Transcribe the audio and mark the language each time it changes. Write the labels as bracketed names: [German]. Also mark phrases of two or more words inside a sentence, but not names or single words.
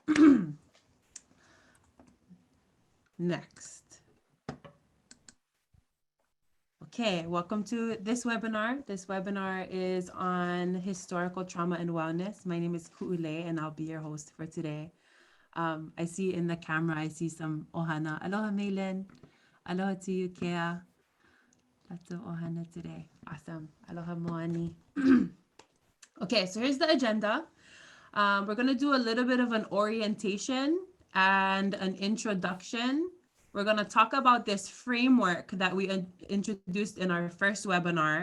[English] Next. Okay, welcome to this webinar. This webinar is on historical trauma and wellness. My name is Ku'ule, and I'll be your host for today. I see in the camera, I see some ohana. Aloha, Meilin. Aloha to you, Kea. Lots of ohana today. Awesome. Aloha, Moani. Okay, so here's the agenda. We're going to do a little bit of an orientation and an introduction. We're going to talk about this framework that we introduced in our first webinar.